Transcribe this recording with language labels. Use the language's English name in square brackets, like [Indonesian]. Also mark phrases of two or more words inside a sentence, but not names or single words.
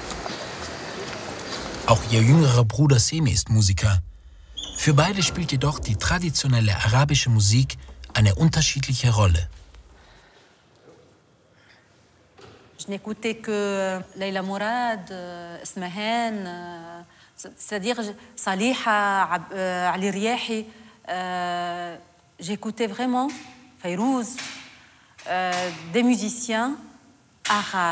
[German] Auch ihr jüngerer Bruder Semi ist Musiker. Für beide spielt jedoch die traditionelle arabische Musik eine unterschiedliche Rolle. [French] Je n'écoutais que Leila Mourad, Ismahan, c'est-à-dire Saliha, Ali Riahi. J'écoutais vraiment Fayrouz, des musiciens arabes.